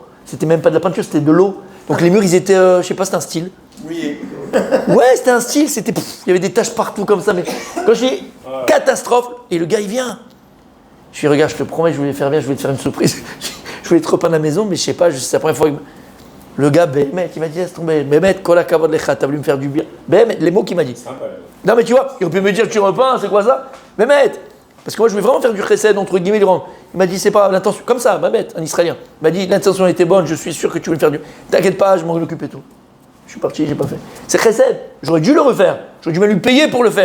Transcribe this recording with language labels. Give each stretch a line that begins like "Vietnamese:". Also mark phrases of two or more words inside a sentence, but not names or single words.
French: C'était même pas de la peinture, c'était de l'eau. Donc les murs ils étaient, je sais pas, c'était un style. Oui. Ouais, c'était un style, il y avait des taches partout comme ça, mais quand j'ai catastrophe, et le gars il vient. Je lui dis regarde, je te promets, je voulais faire bien, je voulais te faire une surprise. Je voulais te repeindre la maison, mais je sais pas, c'est la première fois que. Le gars, Bémet, il m'a dit laisse tomber. Bémet,
Hebrew: כל הכבוד לך,
French: t'as voulu me faire du bien. Bémet, les mots qu'il m'a dit. Sympa. Non mais tu vois, il aurait pu me dire tu repeins, c'est quoi ça? Bémet, parce que moi je voulais vraiment faire du chesed entre guillemets. Il m'a dit c'est pas l'intention, comme ça, Bémet, un Israélien. Il m'a dit l'intention était bonne, je suis sûr que tu veux me faire du. T'inquiète pas, je m'en occupe et tout. Je suis parti, j'ai pas fait. C'est chesed, j'aurais dû le refaire, j'aurais dû même lui payer pour le faire.